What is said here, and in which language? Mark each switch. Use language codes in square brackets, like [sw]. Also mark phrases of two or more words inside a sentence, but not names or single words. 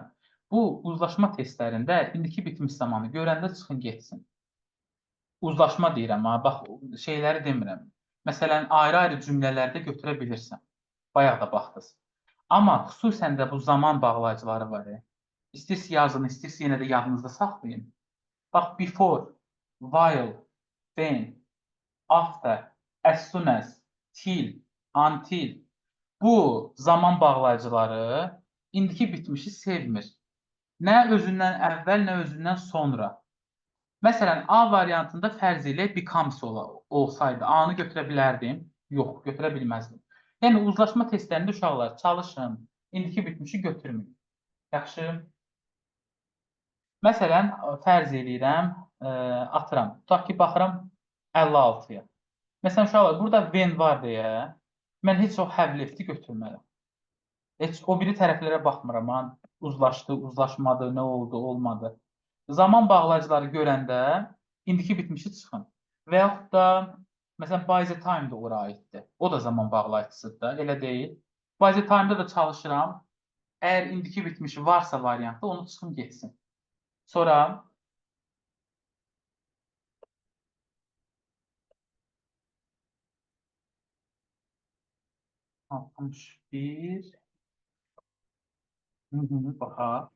[az] Bu, uzlaşma testlərində indiki bitmiş zamanı görəndə çıxın getsin. Uzlaşma deyirəm, bax, şeyləri demirəm. Məsələn, ayrı-ayrı cümlələrdə götürə bilirsən. Bayaq da baxdınız. Amma xüsusən də bu zaman bağlayıcıları var. İstəyirsə yazın, istəyirsə yenə də yadınızda saxlayın. Bax, [en] before, while, when, after, as soon as, till, until. [az] Bu zaman bağlayıcıları indiki bitmişi sevmir. Nə özündən əvvəl, nə özündən sonra. Məsələn, A variantında fərz ilə becomes olsaydı, A-nı götürə bilərdim? Yox, götürə bilməzdim. Yəni, uzlaşma testlərində uşaqlar çalışın, indiki bitmişi götürməyin. Yaxşı. Məsələn, fərz eləyirəm, atıram. Tutaq ki, baxıram 56-ya. Məsələn, uşaqlar, burada when var deyə, mən heç o [en] have left- [az] i götürmərəm. Heç o biri tərəflərə baxmıram. Uzlaşdı, uzlaşmadı, nə oldu, olmadı. Zaman bağlayıcıları görəndə indiki bitmişi çıxın. Və yaxud da, məsələn, [en] by the time [az] da ora aiddir. O da zaman bağlayıcısıdır da, elə deyil. [en] By the time- [az] da da çalışıram. Əgər indiki bitmişi varsa variantda onu çıxın getsin. Sonra 61 baxaq.